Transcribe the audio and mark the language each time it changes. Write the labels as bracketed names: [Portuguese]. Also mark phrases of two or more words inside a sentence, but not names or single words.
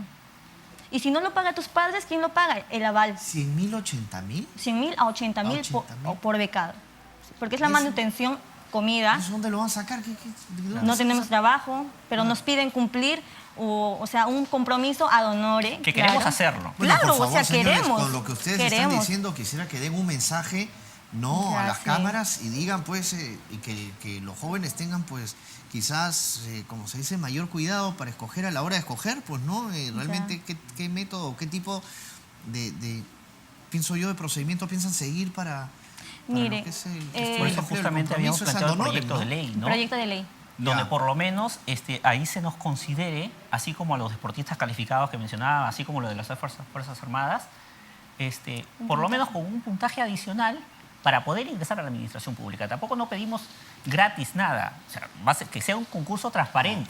[Spanish] Y si no lo pagan tus padres, ¿quién lo paga? El aval. ¿100.000, 80.000? 100.000 a 80.000 A 80.000. por becado. Porque es la ¿Eso? manutención, comida. ¿Eso dónde lo van a sacar? ¿De dónde No se tenemos saca? trabajo, pero nos piden cumplir, o sea, un compromiso [Latin] ad honore. [Spanish] Que queremos claro. hacerlo. Bueno, Claro, por favor, o sea, señores, queremos. con lo que ustedes están queremos. diciendo, quisiera que den un mensaje, no, a las Gracias. cámaras y digan, pues, y que los jóvenes tengan, pues, quizás, como se dice, mayor cuidado para escoger a la hora de escoger, pues, ¿no? Realmente, ¿qué método, qué tipo pienso yo, de procedimiento piensan seguir para Mire, lo que es el Por eso empleo? El justamente habíamos compromiso es planteado el [Latin] ad honorem, [Spanish] proyecto ¿no? de ley, ¿no? Proyecto de ley. Donde Ya. por lo menos ahí se nos considere, así como a los deportistas calificados que mencionaba, así como lo de las Fuerzas Armadas, por lo menos con un puntaje adicional para poder ingresar a la administración pública. Tampoco no pedimos gratis nada, o sea, que sea un concurso transparente.